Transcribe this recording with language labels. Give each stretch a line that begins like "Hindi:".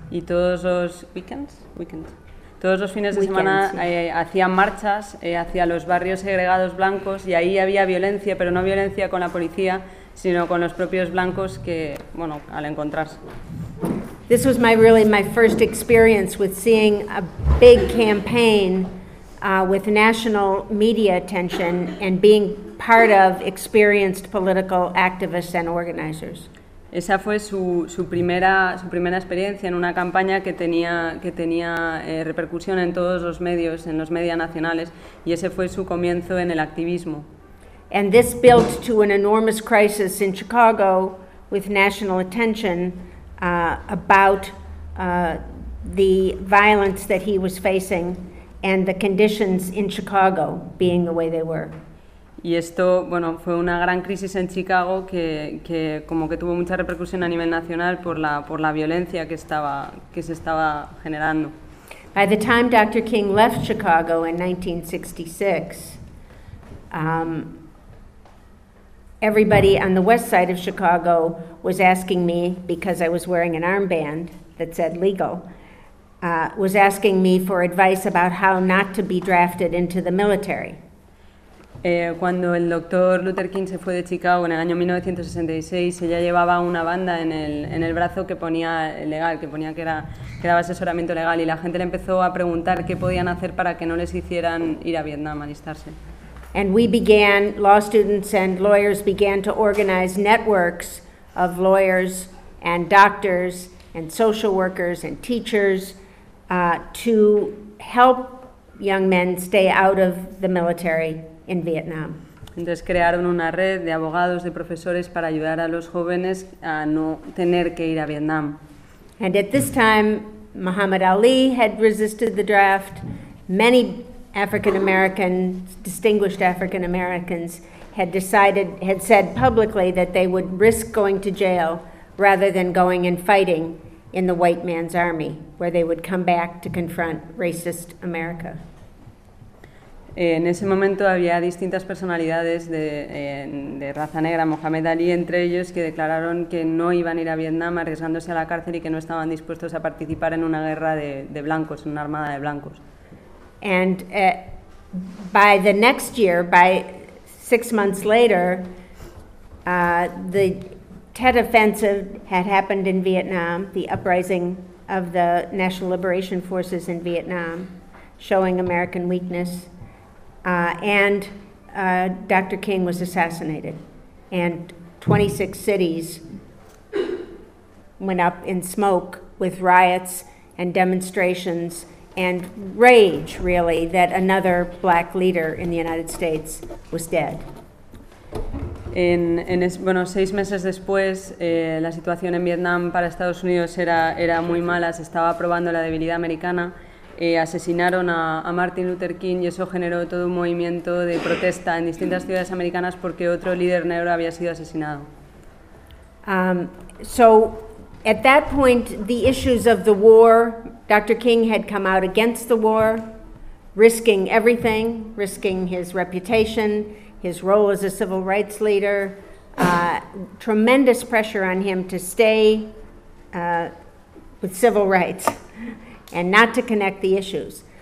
Spanish: Y todos los
English: weekends.
Spanish: Todos los fines de semana hacían marchas hacia los barrios segregados blancos y ahí había violencia, pero no violencia con la policía, sino con los propios blancos que, bueno, al encontrarse.
English: This was my first experience with seeing a big campaign with national media attention and being part of experienced political activists and organizers.
Spanish: Esa fue su primera experiencia en una campaña que tenía repercusión en todos los medios, en los medios nacionales, y ese fue su comienzo en el activismo.
English: And this built to an enormous crisis in Chicago with national attention about the violence that he was facing and the conditions in Chicago being the way they were.
Spanish: Y esto, bueno, fue una gran crisis en Chicago que como que tuvo mucha repercusión a nivel nacional por la violencia que se estaba generando.
English: By the time Dr. King left Chicago in 1966, everybody on the west side of Chicago was asking me, because I was wearing an armband that said legal, was asking me for advice about how not to be drafted into the military.
Spanish: Cuando el doctor Luther King se fue de Chicago en el año 1966, ella llevaba una banda en el brazo que ponía legal, que ponía que daba asesoramiento legal, y la gente le empezó a preguntar qué podían hacer para que no les hicieran ir a Vietnam a alistarse.
English: And we began, law students and lawyers began to organize networks of lawyers and doctors and social workers and teachers to help young men stay out of the military in Vietnam.
Spanish: Entonces crearon una red de abogados, de profesores para ayudar a los jóvenes a no tener que ir a Vietnam.
English: And at this time, Muhammad Ali had resisted the draft. Many distinguished African Americans had said publicly that they would risk going to jail rather than going and fighting in the white man's army, where they would come back to confront racist America.
Spanish: En ese momento había distintas personalidades de raza negra, Muhammad Ali entre ellos, que declararon que no iban a ir a Vietnam arriesgándose a la cárcel y que no estaban dispuestos a participar en una guerra de blancos, en una armada de blancos.
English: And by the next year, by 6 months later, the Tet Offensive had happened in Vietnam, the uprising of the National Liberation Forces in Vietnam, showing American weakness. And Dr. King was assassinated, and 26 cities went up in smoke with riots and demonstrations and rage, really, that another black leader in the United States was dead.
Spanish: Bueno, 6 meses después, la situación en Vietnam para Estados Unidos era muy mala, se estaba probando la debilidad americana. Asesinaron a Martin Luther King y eso generó todo un movimiento de protesta en distintas ciudades americanas porque otro líder negro había sido asesinado.
English: So, at that point, the issues of the war, Dr. King had come out against the war, risking everything, risking his reputation, his role as a civil rights leader, tremendous pressure on him to stay with civil rights and not to connect the issues.